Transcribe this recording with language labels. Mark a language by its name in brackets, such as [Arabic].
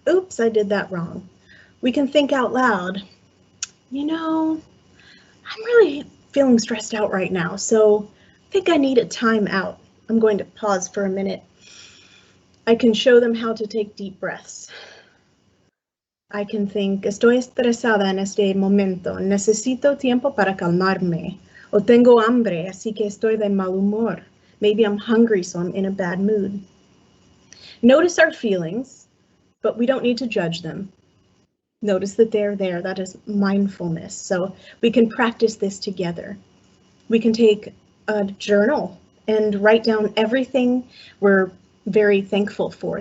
[English] Oops, I did that wrong. We can think out loud. You know, I'm really feeling stressed out right now, so I think I need a time out. I'm going to pause for a minute. I can show them how to take deep breaths. I can think, [Spanish] estoy estresada en este momento, necesito tiempo para calmarme, o tengo hambre, así que estoy de mal humor. [English] Maybe I'm hungry, so I'm in a bad mood. Notice our feelings, but we don't need to judge them. Notice that they're there. That is mindfulness. So we can practice this together. We can take a journal and write down everything we're very thankful for.